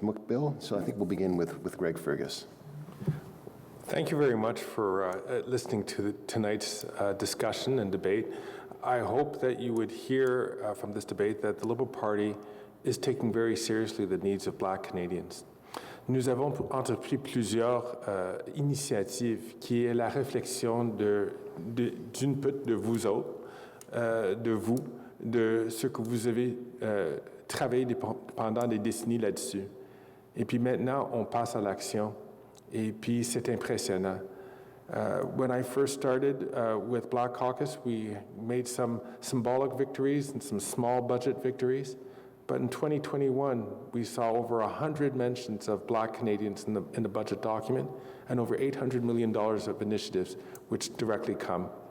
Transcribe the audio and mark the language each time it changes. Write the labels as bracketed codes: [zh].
[en] Mukbil, so I think we'll begin with Greg Fergus. Thank you very much for listening to tonight's discussion and debate. I hope that you would hear from this debate that the Liberal Party is taking very seriously the needs of Black Canadians. [fr] Nous avons entrepris plusieurs initiatives qui est la réflexion d'une part de vous autres, de vous, de ce que vous avez travaillé pendant des décennies là-dessus. Et puis maintenant, on passe à l'action. Et puis c'est impressionnant. [en] When I first started with Black Caucus, we made some symbolic victories and some small budget victories. But in 2021, we saw over 100 mentions of Black Canadians in the budget document and over $800 million of initiatives which directly come.